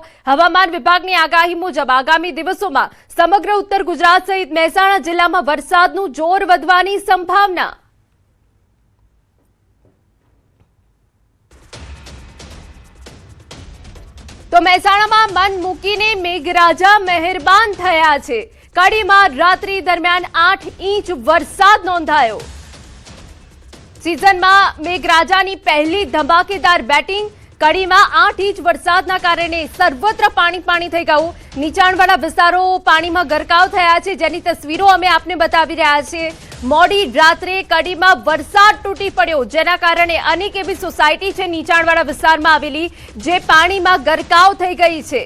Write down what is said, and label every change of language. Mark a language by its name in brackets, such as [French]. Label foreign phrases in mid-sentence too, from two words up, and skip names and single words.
[Gujarati] હવામાન વિભાગની આગાહી મુજબ આગામી દિવસોમાં સમગ્ર ઉત્તર ગુજરાત સહિત મહેસાણા જિલ્લામાં વરસાદનું જોર વધવાની સંભાવના। તો મહેસાણામાં મન મૂકીને મેઘરાજા મહેરબાન થયા છે। કડીમાં રાત્રિ દરમિયાન 8 ઇંચ વરસાદ નોંધાયો। સીઝન મેઘરાજાની પહેલી ધમાકેદાર બેટિંગ। કડીમાં 8 ઇંચ વરસાદના કારણે સર્વત્ર પાણી થઈ ગયું। નીચાણવાળા વિસ્તારો પાણીમાં ગરકાવ થયા છે, જેની તસવીરો અમે આપને બતાવી રહ્યા છીએ। મોડી રાત્રે કડીમાં વરસાદ તૂટી પડ્યો, જેના કારણે અનેક એવી સોસાયટી છે નીચાણવાળા વિસ્તારમાં આવેલી, જે પાણીમાં ગરકાવ થઈ ગઈ છે।